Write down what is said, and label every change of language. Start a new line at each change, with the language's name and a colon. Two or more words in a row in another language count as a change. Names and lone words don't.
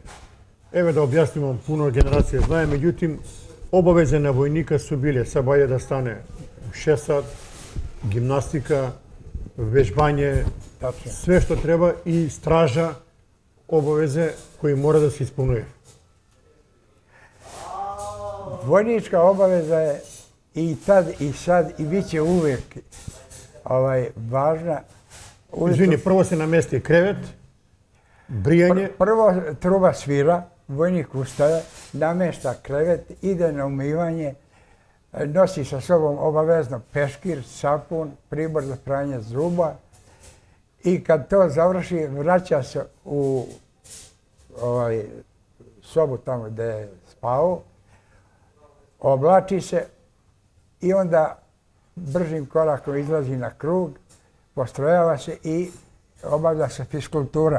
Macedonian: Еве да објаснимо, пуно генерација знае, меѓутим обавезе на војника су биле сабаје да стане у 6 сат, гимнастика, вежбање, све што треба и стража, обавезе кои мора да се исполнува.
Serbian: Vojnička obaveza je i tad i sad i bit će uvijek važna.
Macedonian: Извини, прво се намести кревет, бријање.
Serbian: Prvo truba svira, vojnik ustaje, namešta krevet, ide na umivanje, nosi sa sobom obavezno peškir, sapun, pribor za pranje zuba i kad to završi vraća se u sobu tamo gdje je spao, oblači se i onda bržim korakom izlazi na krug, postrojava se i obavlja se fiskultura.